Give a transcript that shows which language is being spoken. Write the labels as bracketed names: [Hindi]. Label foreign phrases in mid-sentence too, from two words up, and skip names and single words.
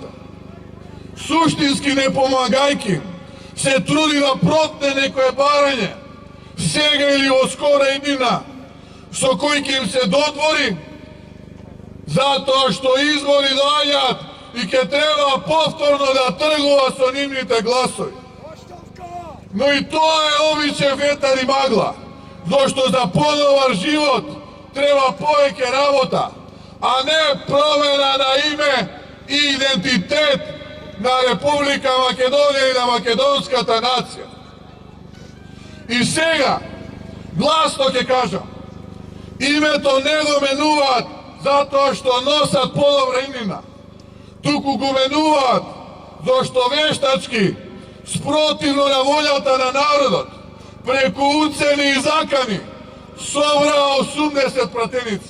[Macedonian] Суштински не помагајки им, се труди да протне некое барање, сега или во скора иднина, со кој ќе им се додвори, затоа што избори доаѓаат и ќе треба повторно да тргува со нивните гласови. Но и тоа е обичен ветар и магла, зашто за подобар живот треба повеќе работа, а не промјена на име и идентитет на Република Македонија и на македонска та нација. I сега, glasno ќе кажам, името не го менуваат затоа што носат подобра имена, туку го менуваат зашто вештачки, спротивно на волјата на народот, преку уцени и закани, собраа 80 пратеници.